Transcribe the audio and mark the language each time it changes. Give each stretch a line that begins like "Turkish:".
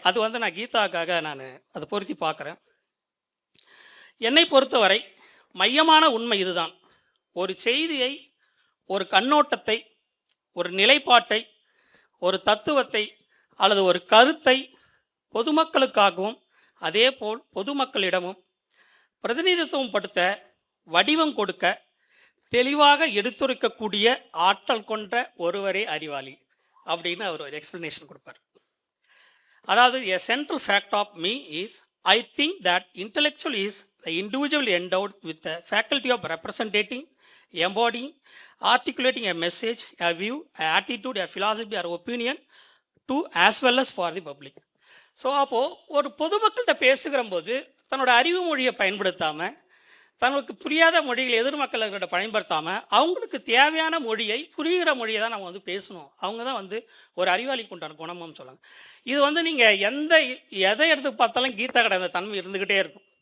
Tamil: அது வந்து நான் கீதாக்காக நான் அதை பொருத்தி பார்க்குறேன். என்னை பொறுத்தவரை மையமான உண்மை இதுதான்: ஒரு செய்தியை, ஒரு கண்ணோட்டத்தை, ஒரு நிலைப்பாட்டை, ஒரு தத்துவத்தை அல்லது ஒரு கருத்தை பொதுமக்களுக்காகவும் அதே போல் பொதுமக்களிடமும் பிரதிநிதித்துவம் படுத்த, வடிவம் கொடுக்க, தெளிவாக எடுத்துரைக்கக்கூடிய ஆற்றல் கொண்ட ஒருவரே அறிவாளி அப்படின்னு அவர் ஒரு எக்ஸ்பிளனேஷன் கொடுப்பார்.
English: அதாவது a central fact of me is I think that intellectual is the individual endowed with the faculty of representing, embodying, articulating a message, a view, an attitude, a philosophy or opinion to as well as for the public.
Tamil: So அப்போது ஒரு பொதுமக்கள்கிட்ட பேசுகிற போது தன்னோட அறிவு மொழியை பயன்படுத்தாமல், தனக்கு புரியாத மொழிகளை எதிர்மக்களர்கிட்ட பயன்படுத்தாமல், அவங்களுக்கு தேவையான மொழியை, புரிகிற மொழியை தான் நம்ம வந்து பேசணும். அவங்க தான் வந்து ஒரு அறிவாளிக்கு உண்டான குணம்னு சொல்லுவாங்க. இது வந்து நீங்கள் எதை எடுத்து பார்த்தாலும் கீதா கடை அந்த தன்மை இருந்துக்கிட்டே இருக்கும்.